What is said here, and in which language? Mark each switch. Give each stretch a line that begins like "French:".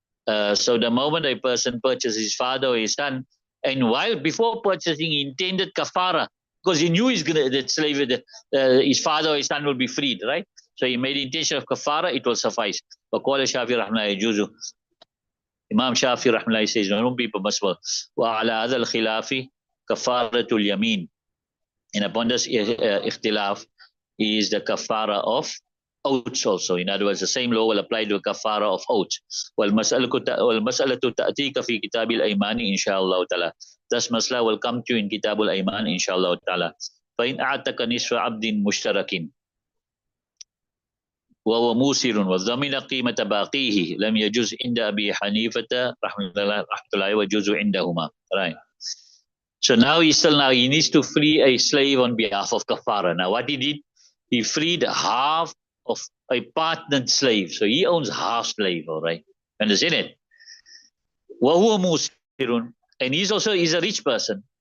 English: So the moment a person purchases his father or his son, and while before purchasing, he intended kafara, because he knew that slave, his father or his son will be freed, right? So he made the intention of kafara, it will suffice.
Arabic: وقال الشافعي رحمه الله يجوز.
English: Imam Shafi rahmatullahi says, no, don't be permissible.
Arabic: وعلى هذا الخلاف كفارة اليمين.
English: And upon this ikhtilaf is the kafara of oaths also. In other words, the same law will apply to a kafara of oaths.
Arabic: والمسألة تأتيك في كتاب الأيمان إن شاء الله تعالى.
English: This masla will come to you in
Arabic: كتاب الأيمان إن شاء الله تعالى. فإن أعتق نصف عبد مشترك وهو موسر وضمن قيمة باقيه لم يجوز عند أبي حنيفة رحمة الله وجوز عندهما.
English: Right. So now he needs to free a slave on behalf of kafara. Now what he did, he freed half of a partnered slave. So he owns half slave, all right? Understand it?
Arabic: وهو موسر,
English: and he's a rich person.